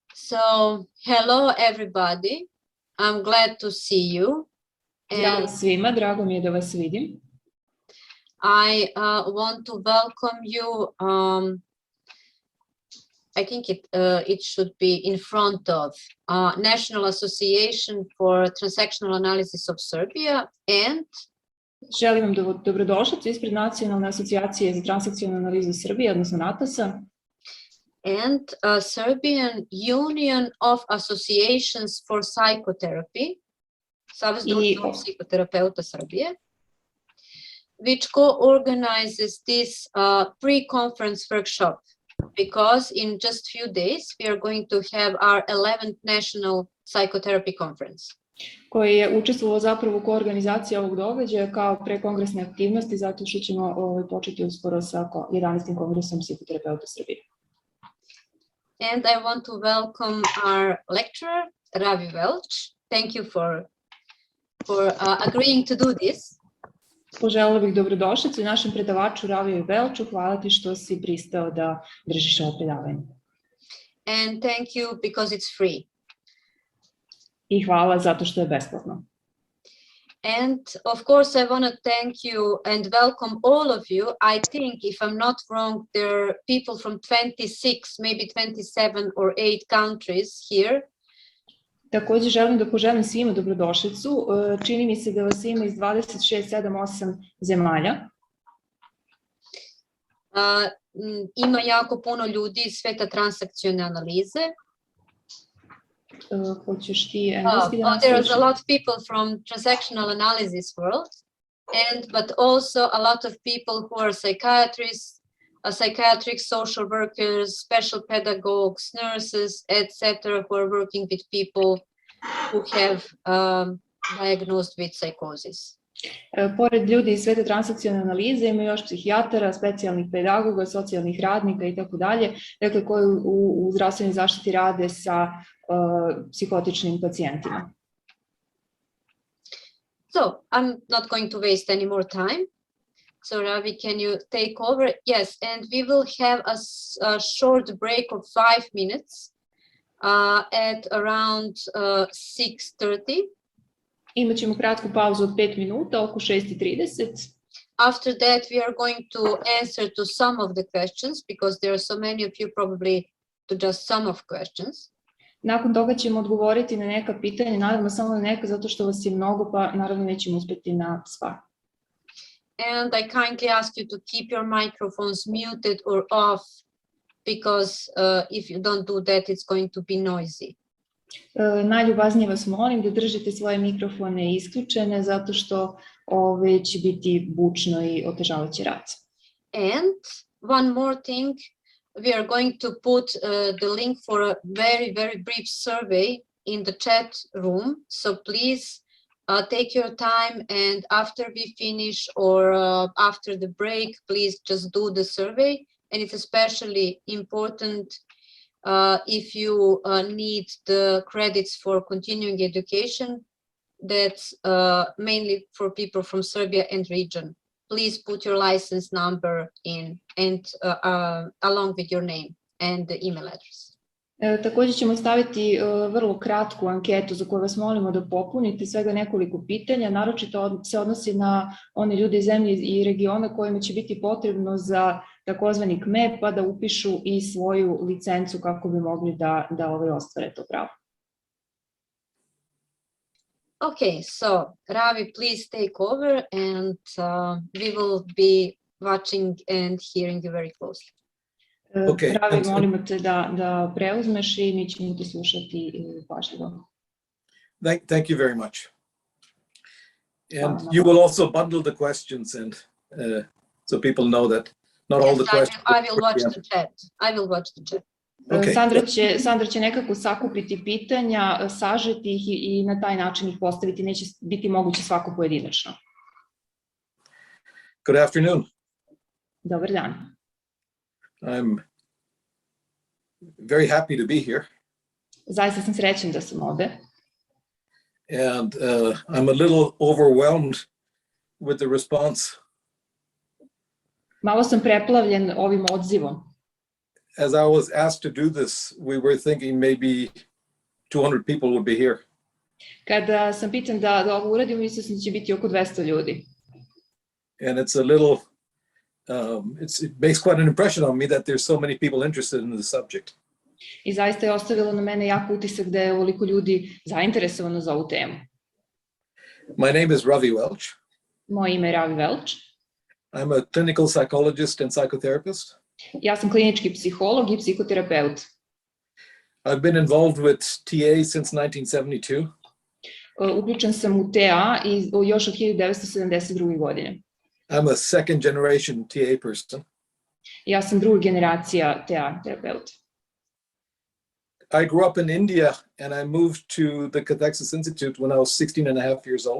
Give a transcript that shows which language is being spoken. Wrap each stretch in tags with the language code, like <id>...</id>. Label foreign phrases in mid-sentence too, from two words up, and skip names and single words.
<en>So, hello everybody. I'm glad to see you.</en> <sr>Zdravo svima, drago mi je da vas vidim.</sr> <en>I want to welcome you. I think it should be in front of National Association for Transactional Analysis of Serbia and</en> <sr>Želim vam dobrodošlicu ispred Nacionalne asocijacije za transakcionalnu analizu Srbije, odnosno NATO-a.</sr> <en>And Serbian Union of Associations for Psychotherapy,</en> <sr>Savez društva psihoterapeuta Srbije,</sr> <en>which co-organizes this pre-conference workshop, because in just few days we are going to have our 11th National Psychotherapy Conference.</en> <sr>Koji je učestvovao zapravo u koorganizaciji ovog događaja kao prekongresne aktivnosti, zato što ćemo početi uskoro sa 11. kongresom psihoterapeuta Srbije.</sr> <en>And I want to welcome our lecturer, Ravi Welch. Thank you for agreeing to do this.</en> <sr>Poželjela bih dobrodošlicu i našem predavaču Raviju Welchu. Hvala ti što si pristao da držiš ovo predavanje.</sr> <en>And thank you because it's free.</en> <sr>I hvala zato što je besplatno.</sr> <en>And of course, I want to thank you and welcome all of you. I think, if I'm not wrong, there are people from 26, maybe 27 or 8 countries here.</en> <sr>Također želim da poželim svima dobrodošlicu. Čini mi se da vas ima iz 26, 7, 8 zemalja. Ima jako puno ljudi iz sveta transakcione analize. Hoćeš ti engleski da nastaviš?</sr> <en>There's a lot of people from transactional analysis world, but also a lot of people who are psychiatrists, psychiatric social workers, special pedagogues, nurses, etc., who are working with people who have diagnosed with psychosis.</en> <sr>Pored ljudi iz sveta transakcione analize ima još psihijatara, specijalnih pedagoga, socijalnih radnika i tako dalje, dakle koji u zdravstvenoj zaštiti rade sa psihotičnim pacijentima.</sr> <en>So, I'm not going to waste any more time. So, Ravi, can you take over? Yes, and we will have a short break of 5 minutes at around 6:30.</en> <sr>Imaćemo kratku pauzu od 5 minuta, oko 6:30.</sr> <en>After that, we are going to answer to some of the questions, because there are so many of you probably to just some of questions.</en> <sr>Nakon toga ćemo odgovoriti na neka pitanja, naravno samo na neka, zato što vas je mnogo, pa naravno nećemo uspjeti na sva.</sr> <en>And I kindly ask you to keep your microphones muted or off, because if you don't do that, it's going to be noisy.</en> <sr>Najljubaznije vas molim da držite svoje mikrofone isključene, zato što će biti bučno i otežavat će rad.</sr> <en>And one more thing, we are going to put the link for a very, very brief survey in the chat room. So please take your time, and after we finish or after the break, please just do the survey. And it's especially important if you need the credits for continuing education. That's mainly for people from Serbia and region. Please put your license number in and along with your name and the email address.</en> <sr>Također ćemo staviti vrlo kratku anketu za koju vas molimo da popunite, svega nekoliko pitanja, naročito se odnosi na one ljude iz zemlje i regiona kojima će biti potrebno za takozvani KME, pa da upišu i svoju licencu kako bi mogli da ostvare to pravo.</sr> <en>Okay, so Ravi, please take over, and we will be watching and hearing you very closely. Okay.</en> <sr>Ravi, molimo te da preuzmeš i mi ćemo te slušati pažljivo.</sr> <en>Thank you very much. And you will also bundle the questions, and so people know that not all the questions. I will watch the chat. I will watch the chat. Okay.</en> <sr>Sandra će nekako sakupiti pitanja, sažeti ih i na taj način ih postaviti. Neće biti moguće svako pojedinačno.</sr> <en>Good afternoon.</en> <sr>Dobar dan.</sr> <en>I'm very happy to be here.</en> <sr>Zaista sam srećan da sam ovde.</sr> <en>And I'm a little overwhelmed with the response.</en> <sr>Malo sam preplavljen ovim odzivom.</sr> <en>as I was asked to do this, we were thinking maybe 200 people would be here.</en> <sr>Kada sam pitan da ovo uradim, mislio sam da će biti oko 200 ljudi.</sr> <en>And it's a little, it makes quite an impression on me that there's so many people interested in the subject.</en> <sr>I zaista je ostavilo na mene jak utisak da je ovoliko ljudi zainteresovano za ovu temu.</sr> <en>My name is Ravi Welch.</en> <sr>Moje ime je Ravi Welch.</sr> <en>I'm a clinical psychologist and psychotherapist.</en> <sr>Ja sam klinički psiholog i psihoterapeut.</sr> <en>I've been involved with TA since 1972.</en> <sr>Uključen sam u TA još od 1972. godine.</sr> <en>I'm a second generation TA person.</en> <sr>Ja sam druga generacija TA terapeuta.</sr> <en>I grew up in India and I moved to the Confrontation Institute when I was 16 and a half years old.</en>